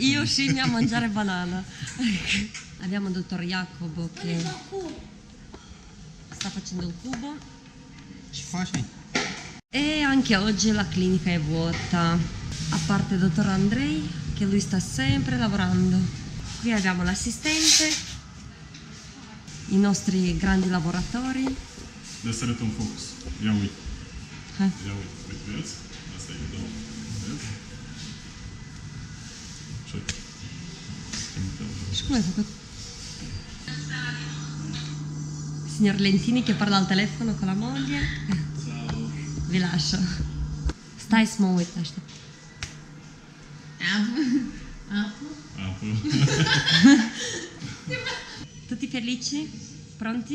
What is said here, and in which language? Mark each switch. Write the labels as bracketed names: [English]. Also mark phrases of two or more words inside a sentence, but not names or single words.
[Italian] Io scimmia a mangiare banana. Abbiamo il dottor Jacob che sta facendo il cubo. Ci faccio? E anche oggi la clinica è vuota, a parte il dottor Andrei, che lui sta sempre lavorando. Qui abbiamo l'assistente, i nostri grandi lavoratori. [German] Das ist ein Fokus. Ja, oui. Ja, oui. Rückwärts. Das ist der [Italian] Come fa? Signor Lentini che parla al telefono con la moglie. Ciao. Vi lascio. Stai smuovendo. Tutti felici? Pronti?